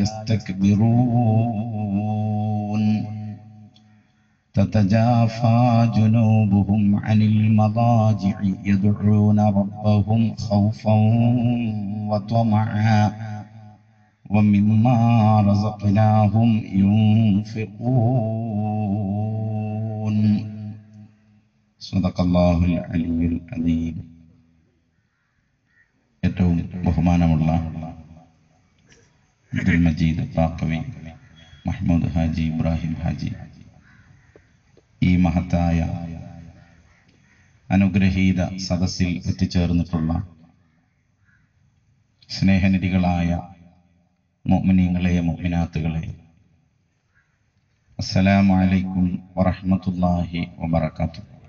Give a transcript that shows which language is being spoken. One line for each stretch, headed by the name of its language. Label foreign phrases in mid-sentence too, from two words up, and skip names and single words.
Arabic: يستكبرون تتجافى جنوبهم عن المضاجع يدعون ربهم خوفا وطمعا ومما رزقناهم ينفقون صدق الله العلي العظيم.
Malayalam: ഏറ്റവും ബഹുമാനമുള്ള അബ്ദുൽ മജീദ് ബാക്കവി മഹ്മൂദ് ഹാജി ഇബ്രാഹിം ഹാജി, ഈ മഹത്തായ അനുഗ്രഹീത സദസ്സിൽ എത്തിച്ചേർന്നിട്ടുള്ള സ്നേഹനിധികളായ മുഅ്മിനീങ്ങളെ മുഅ്മിനാത്തുകളെ,
Arabic: السلام عليكم ورحمة الله وبركاته.